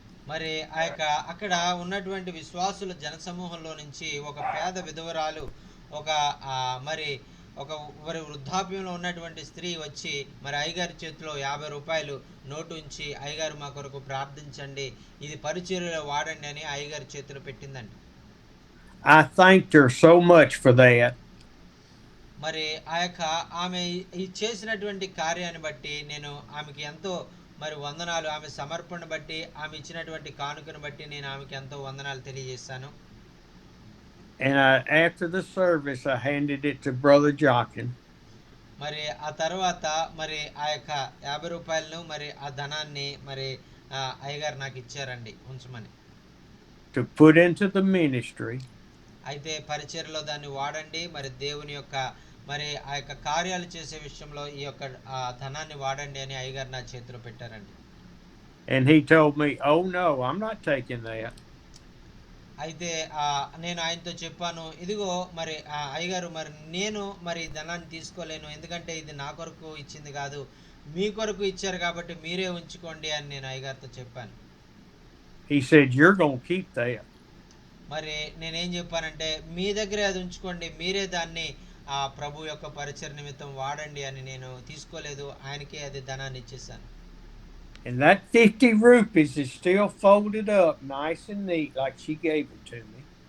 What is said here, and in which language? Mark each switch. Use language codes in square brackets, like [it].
[te] మరి ఆ యొక్క అక్కడ ఉన్నటువంటి విశ్వాసుల జనసమూహంలో నుంచి ఒక పేద విధవరాలు ఒక మరి ఒక మరి వృద్ధాప్యంలో ఉన్నటువంటి స్త్రీ వచ్చి మరి అయ్యగారి చేతిలో 50 రూపాయలు నోటు ఉంచి అయ్యగారు మా కొరకు ప్రార్థించండి, ఇది పరిచర్యలో వాడండి అని అయ్యగారి చేతిలో పెట్టిందండి. [en] I thanked her so much for that. [te] మరి ఆ యొక్క ఆమె ఈ చేసినటువంటి కార్యాన్ని బట్టి నేను ఆమెకి ఎంతో మరి వందనాలు, ఆమె సమర్పణ బట్టి ఆమె ఇచ్చినటువంటి కానుకను బట్టి నేను ఆమెకి ఎంతో వందనాలు తెలియజేశాను. [en] And after the service, I handed it to Brother Jockin. [te] మరి ఆ తర్వాత మరి ఆ యొక్క 50 రూపాయలను మరి ఆ ధనాన్ని మరి అయ్యగారు నాకు ఇచ్చారండి ఉంచమని. [en] To put into the ministry. [te] అయితే పరిచర్యలో దాన్ని వాడండి, మరి దేవుని యొక్క మరి ఆ యొక్క కార్యాలు చేసే విషయంలో ఈ యొక్క ధనాన్ని వాడండి అని అయ్యగారు నా చేతిలో పెట్టారండి. [en] And he told me, "Oh no, I'm not taking that." [te] అయితే నేను ఆయనతో చెప్పాను, ఇదిగో మరి అయ్యగారు మరి నేను మరి ధనాన్ని తీసుకోలేను, ఎందుకంటే ఇది నా కొరకు ఇచ్చింది కాదు, మీ కొరకు ఇచ్చారు కాబట్టి మీరే ఉంచుకోండి అని నేను అయ్యగారితో చెప్పాను. [en] He said, "You're going to keep that." [te] మరి నేనేం చెప్పానంటే మీ దగ్గరే అది ఉంచుకోండి, మీరే దాన్ని ప్రభు యొక్క పరిచర్య నిమిత్తం వాడండి అని నేను తీసుకోలేదు, ఆయనకే అది ధనాన్ని ఇచ్చేసాను. [en] And that 50 rupees is still folded up nice and neat like she gave it to me.